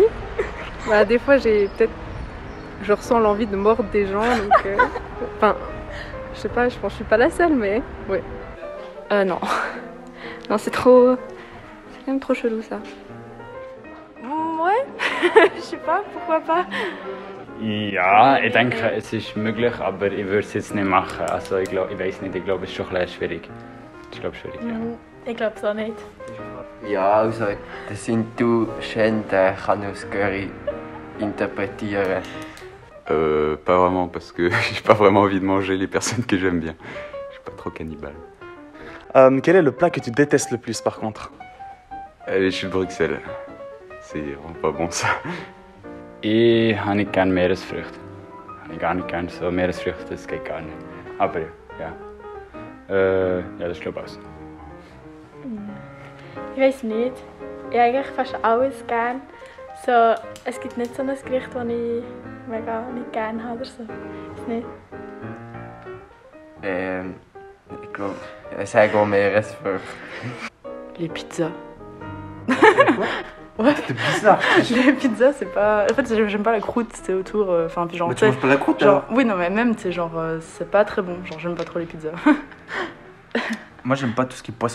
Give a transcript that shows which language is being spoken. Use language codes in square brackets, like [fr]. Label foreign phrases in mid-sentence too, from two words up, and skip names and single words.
[fr] Bah, des fois, je ressens l'envie de mordre des gens, donc. Enfin, je sais pas, je pense que je suis pas la seule, mais ouais. Non. Non, c'est quand même trop chelou ça. Ouais, je sais pas, pourquoi pas. [de] Ja, ich denke, es ist möglich, aber ich würde es jetzt nicht machen. Also ich weiß nicht, ich glaube, es ist schon ein bisschen schwierig. Ich glaube schwierig, ja. Ich glaube es auch nicht. Ja, also das Sintu-Schände kann ich aus Göri interpretieren. [fr] Pas vraiment, parce que j'ai pas vraiment envie de manger les personnes que j'aime bien. Je suis pas trop cannibale. Quel est le plat que tu détestes le plus par contre? Les choux de Bruxelles. C'est vraiment pas bon ça. [de] Ich habe nicht gerne Meeresfrüchte. Habe ich gar nicht gerne so Meeresfrüchte, das geht gar nicht. Aber ja. Ja, das glaube ich auch. Ich weiß nicht. Ich habe eigentlich fast alles gern. So, es gibt nicht so ein Gericht, das ich mega nicht gerne habe oder so. Ist nicht. Ich glaube, ich sage auch Meeresfrüchte. [fr] Les pizzas. Quoi? Ouais. C'était bizarre. Les pizzas, c'est pas. En fait, j'aime pas la croûte, c'est autour. Enfin, puis genre. Mais tu manges pas la croûte genre... alors? Oui, non, mais même, c'est genre. C'est pas très bon. Genre, j'aime pas trop les pizzas. Moi, j'aime pas tout ce qui est poisson.